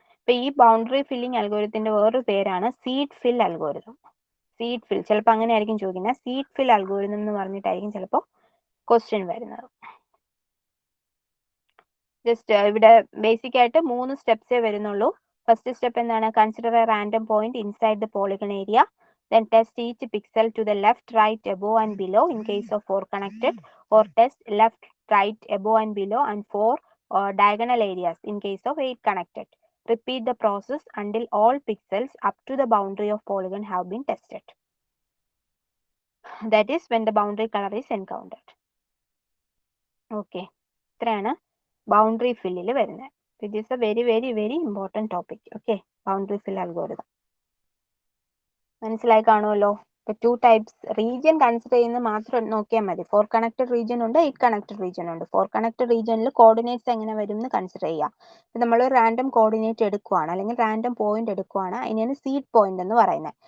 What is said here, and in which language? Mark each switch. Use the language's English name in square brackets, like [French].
[Malayalam] അപ്പോൾ ഈ boundary filling അൽഗോരിതത്തിന്റെ വേറൊരു പേരാണ് സീഡ് ഫിൽ അൽഗോരിതം. സീഡ് ഫിൽ ചിലപ്പോൾ അങ്ങനെ ആയിരിക്കും ചോദിക്കുന്നത്. സീഡ് ഫിൽ അൽഗോരിതം എന്ന് പറഞ്ഞിട്ടായിരിക്കും ചിലപ്പോൾ ക്വസ്റ്റ്യൻ വരുന്നത്. ജസ്റ്റ് ഇവിടെ ബേസിക് ആയിട്ട് 3 സ്റ്റെപ്സേ വരുന്നുള്ളൂ. ഫസ്റ്റ് സ്റ്റെപ്പ് എന്താണ്? [English] Consider a random point inside the polygon area. Then test each pixel to the left, right, above and below in case of 4 connected, or test left, right, above and below and 4 diagonal areas in case of 8 connected. Repeat the process until all pixels up to the boundary of polygon have been tested. That is when the boundary color is encountered. Okay. [Malayalam] ഇത്രയാണ് boundary ഫില്ലിൽ വരുന്നത്. [English] It is a very, very, very important topic. Okay. Boundary fill algorithm. [Malayalam] മനസ്സിലായി കാണുമല്ലോ? ഇപ്പോൾ 2 types region consider ചെയ്യുന്നത് മാത്രം നോക്കിയാൽ മതി. 4 connected region ഉണ്ട്, 8 കണക്റ്റഡ് റീജിയൻ ഉണ്ട്. 4 കണക്റ്റഡ് റീജിയനിൽ കോർഡിനേറ്റ്സ് എങ്ങനെ വരും എന്ന് കൺസിഡർ ചെയ്യാം. ഇപ്പം നമ്മൾ റാൻഡം കോർഡിനേറ്റ് എടുക്കുവാണ്, അല്ലെങ്കിൽ റാൻഡം പോയിന്റ് എടുക്കുവാണ്, അതിനാണ് സീഡ് പോയിന്റ് എന്ന് പറയുന്നത്.